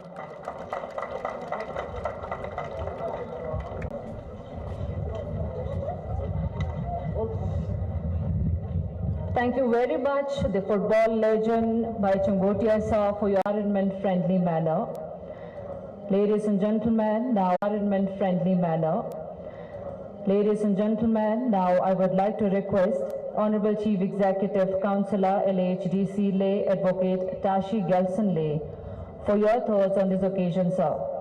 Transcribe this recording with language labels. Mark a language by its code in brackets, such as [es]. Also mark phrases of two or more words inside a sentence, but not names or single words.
[en] Thank you very much, the football legend Bhai Changotia sir, for your environment-friendly manner. Ladies and gentlemen, now environment-friendly manner. Ladies and gentlemen, now I would like to request Honorable Chief Executive Councillor LHDC Leh Advocate Tashi Gelson Leh for your thoughts on this occasion, sir.